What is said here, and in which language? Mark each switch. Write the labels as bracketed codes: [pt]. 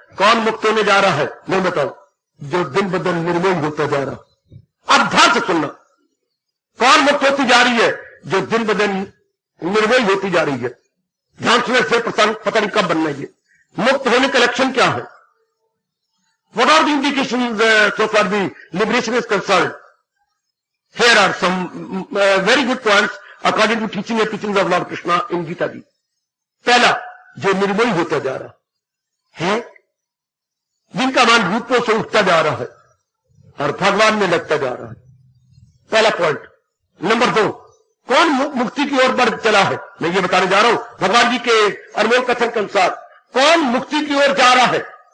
[hi] कौन मुक्त होने जा रहा है मैं बताऊं? जो दिन ब दिन निर्मोही होता जा रहा। अब ध्यान से सुनना, कौन मुक्त होती जा रही है? जो दिन ब दिन निर्मोही होती जा रही है। ध्यान सुनने से पता नहीं कब बनना है। मुक्त होने का लक्षण क्या है? [en] What are the indications so far the liberation is concerned? Here are some very good points according to teaching and teachings of Lord Krishna in Gita ji. [hi] पहला, जो निर्मोही होता जा रहा है, जिनका मन रूपों से उठता जा रहा है और भगवान में लगता जा रहा है, पहला पॉइंट। नंबर 2, कौन मुक्ति की ओर बढ़ चला है? मैं ये बताने जा रहा हूं भगवान जी के अनमोल कथन के अनुसार कौन मुक्ति की ओर जा रहा है।